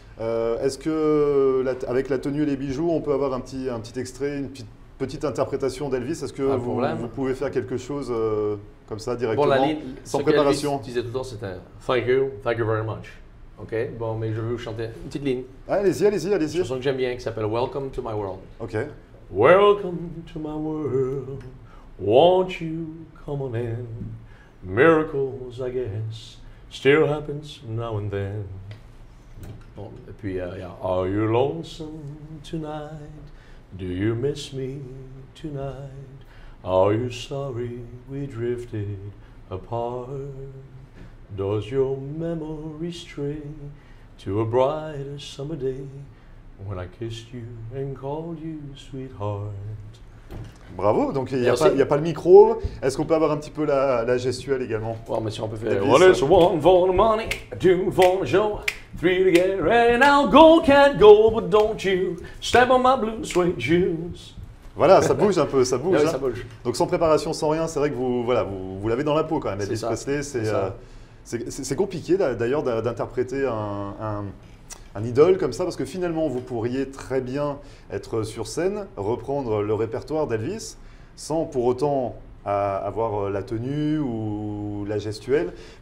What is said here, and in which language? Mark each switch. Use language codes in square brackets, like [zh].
[fr] Est-ce que avec la tenue et les bijoux, on peut avoir un petit extrait, une petite interprétation d'Elvis? Est-ce que vous pouvez faire quelque chose comme ça directement, sans préparation? Ce disait tout le temps, c'était [en] thank you very much. [fr] Ok, bon, mais je veux vous chanter une petite ligne. Allez-y. Une chanson que j'aime bien qui s'appelle Welcome to my world. Ok. [en] Welcome to my world, won't you come on in? Miracles, I guess, still happens now and then. [fr] Bon, et puis, [en] are you lonesome tonight? Do you miss me tonight? Are you sorry we drifted apart? Does your memory stray to a brighter summer day when I kissed you and called you sweetheart? [fr] Bravo, donc il n'y a pas le micro. Est-ce qu'on peut avoir un petit peu la gestuelle également? Bon, mais si on peut faire [en] one is one for the money, two for the show, three to get ready now, go can't go, but don't you step on my blue suede shoes. [fr] Voilà, ça bouge un peu, ça bouge. Oui, ça bouge. Donc sans préparation, sans rien, c'est vrai que vous l'avez dans la peau quand même, Elvis Presley. C'est compliqué d'ailleurs d'interpréter un idole comme ça, parce que finalement, vous pourriez très bien être sur scène, reprendre le répertoire d'Elvis, sans pour autant avoir la tenue ou la gestuelle.